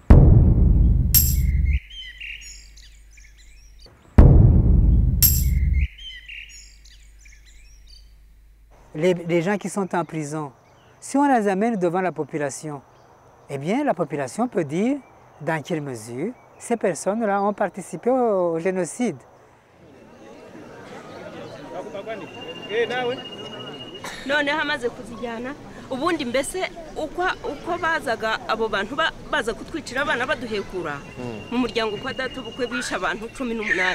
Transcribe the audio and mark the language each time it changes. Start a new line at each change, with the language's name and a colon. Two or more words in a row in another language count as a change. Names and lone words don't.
French: Les gens qui sont en prison, si on les amène devant la population, eh bien la population peut dire dans quelle mesure ces personnes-là ont participé au génocide.
Kinyarwanda: noneho amaze kuzijyana ubundi mbese uko bazaga abo bantu baza kutwicira abana baduhekura mu muryango kwa data bukwe bisha abantu 18